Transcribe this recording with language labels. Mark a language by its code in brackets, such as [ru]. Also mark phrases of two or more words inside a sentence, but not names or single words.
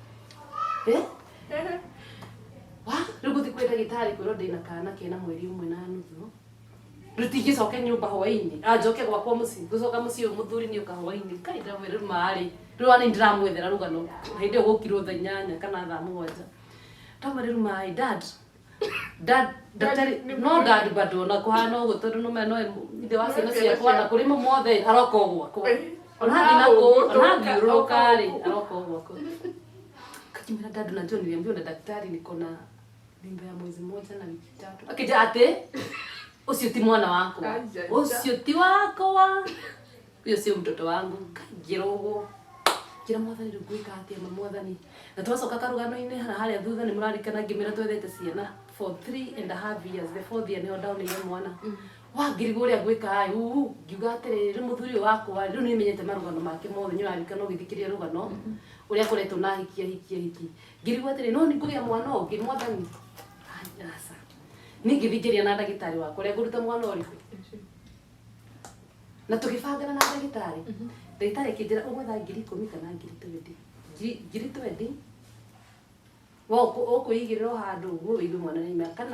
[ki] rĩu gũthiĩ kwĩ ndagĩtarĩ kwĩrwo ndĩna kana kena mweri ũmwe na nuthu rĩu tingĩcoke nyũmba hwainĩ anjoke gwakwa mũciĩ gũcoka mũciĩ ũyũ mũthuri nĩ ũka hwainĩ kai ndamwĩra rĩu marĩ rĩu nĩ ndĩramwethera rũgano hĩndĩ ĩyo gũkirwo thaa 8 kana thaa 7 ndamwĩra rĩu marĩ dad no dad bado na kũhana ũguo tondũ no ithe wa ciana ciakwa na kũrĩ mothe aroka o gwakwa ona ngiũrũka rĩ aroka o gwakwa kakimwĩra dad [sw] unajua niliambiwa na daktari niko na mimba ya mwezi mmoja na wiki 3 [ki] akija atĩ ucio ti mwana wakwa ucio ti wakwa ucio [sw] sio mtoto wangu [ki] kaingĩra ũguo kira mwathani rĩu ngwĩka atĩa mwathani na twacoka karũgano-inĩ harĩa thutha nĩ mũrarikana ngĩmĩra twethete ciana [en] for 3.5 years the 4th year [ki] nĩho ndaonire mwana ngĩrigwo ũrĩa ngwĩka ngiuga atĩrĩrĩ rĩu mũthuri ũyũ wakwa rĩu nĩ menyete marũgano make mothe nĩ ũrarikana ũgĩthikĩria rũgano ũrĩa akoretwo na hiki ngĩrigwo atĩrĩrĩ no nĩ ngũgĩa mwana ũngĩ mwathani aca niĩ ngĩthingĩria na ndagĩtarĩ wakwa ũrĩa ngũruta mwana ũrĩkũ na tũgĩbangana na ndagĩtarĩ ndagĩtarĩ akĩnjĩra ũgwetha 10,000 kana 20,000 ũkwĩigĩrĩra handũ ũguo wĩigue mwana nĩ mĩaka kana